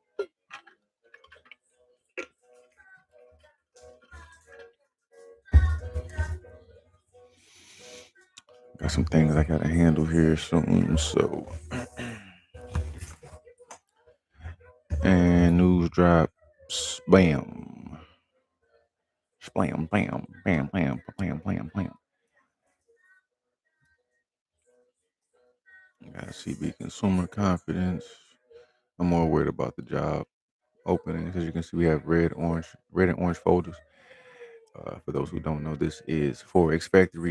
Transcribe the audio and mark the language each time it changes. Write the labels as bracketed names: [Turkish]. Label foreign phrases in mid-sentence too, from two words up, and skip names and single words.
[English] Got some things I gotta handle here soon. So, and news drops. Bam. Splam, bam, bam, bam, bam, bam, bam. Got CB consumer confidence. I'm more worried about the job openings. As you can see, we have red and orange folders. For those who don't know, this is Forex Factory.